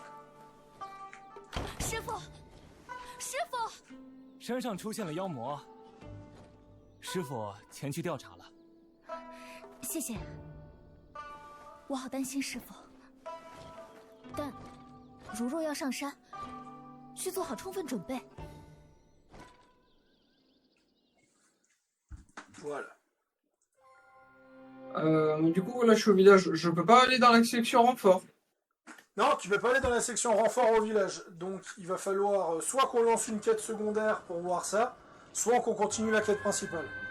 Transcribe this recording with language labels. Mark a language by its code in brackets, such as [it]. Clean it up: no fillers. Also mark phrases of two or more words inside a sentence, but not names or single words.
[zh] 师傅，师傅，山上出现了妖魔，师傅前去调查了。谢谢。我好担心师傅，但如若要上山，需做好充分准备。 [fr] Voilà. Du coup, là, je suis au village. Je peux pas aller dans la section renfort. Non, tu peux pas aller dans la section renfort au village. Donc, il va falloir soit qu'on lance une quête secondaire pour voir ça, soit qu'on continue la quête principale.